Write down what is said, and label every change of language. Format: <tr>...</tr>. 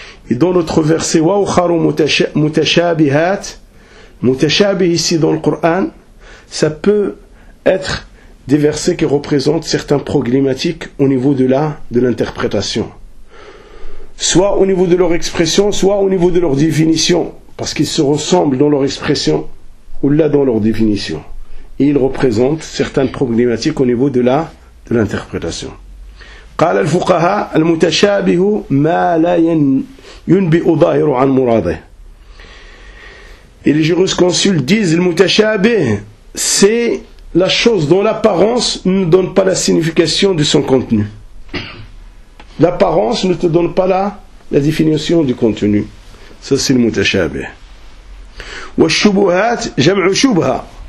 <fr>Et dans notre verset, «</fr> <ar>Wa'ukharu mutashabihat</ar> <fr>» Mutashabih ici dans le Coran, ça peut être des versets qui représentent certains problématiques au niveau de l'interprétation. Soit au niveau de leur expression, soit au niveau de leur définition, parce qu'ils se ressemblent dans leur expression ou là dans leur définition. Et ils représentent certaines problématiques au niveau de l'interprétation.</fr> <ar>قال الفقهاء المتشابه ما لا ينبئ ظاهر عن مراده.</ar> <fr>Et les jurisconsultes disent, le mutashabe, c'est la chose dont l'apparence ne donne pas la signification de son contenu. L'apparence ne te donne pas la définition du contenu. Ça, c'est le mutashabe.</fr> <ar>Wa shubuhat, jam'u shubha.</ar>